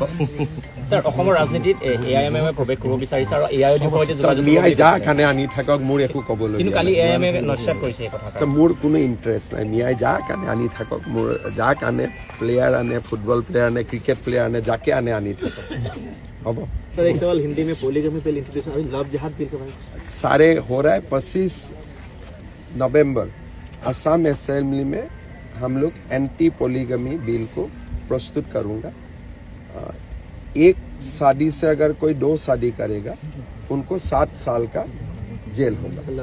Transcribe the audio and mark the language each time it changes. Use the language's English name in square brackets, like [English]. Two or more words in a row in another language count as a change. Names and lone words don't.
[Assamese] স্যাৰ, অসমৰ ৰাজনীতিত এআইএমএমে প্ৰৱেশ কৰিব বিচাৰিছে আৰু এআইইউডিএফৰ সৈতে যোগাযোগ মিয়াই যা কানে আনি থাকক, মোৰ একো ক'বলৈ কিন্তু কালি এআইএমএমে নস্যাৎ কৰিছে এই কথা। মোৰ কোনো ইণ্টাৰেষ্ট নাই, মিয়াই যা কানে আনি থাকক, মোৰ যা কানে প্লেয়াৰ আনে, [English] football player [Assamese] আনে, [English] cricket player [Assamese] আনে, যাকে আনে আনি থাকক, হ'ব। [Hindi] सर एक सवाल हिंदी में [English] polygamy bill introduce [Hindi] अभी [English] love jihad bill [Hindi] के बारे में सारे हो रहा है। 25 नवंबर असम असेंबली में हम लोग [English] anti polygamy bill [Hindi] को प्रस्तुत करूंगा। एक शादी से अगर कोई 2 शादी करेगा उनको 7 साल का जेल होगा।